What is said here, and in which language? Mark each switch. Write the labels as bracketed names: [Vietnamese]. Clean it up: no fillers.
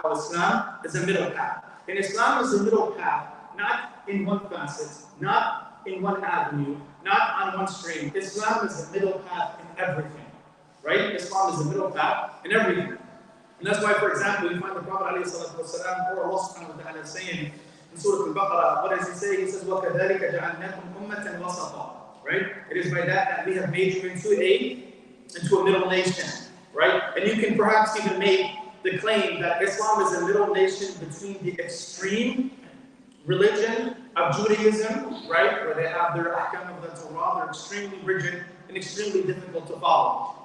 [English] How Islam is a middle path. And Islam is a middle path, not in one facet, not in one avenue, not on one stream. Islam is a middle path in everything. Right? Islam is a middle path in everything. And that's why, for example, you find the Prophet ﷺ, or Allah subhanahu wa ta'ala saying in Surah Al-Baqarah, what does he say? He says, [Arabic] وَكَذَلِكَ جَعَلْنَاكُمْ أُمَّةً وَسَطًا. [English] Right? It is by that we have made you into a middle nation. Right? And you can perhaps even make the claim that Islam is a middle nation between the extreme religion of Judaism, right, where they have their ahkam of the Torah, they're extremely rigid and extremely difficult to follow.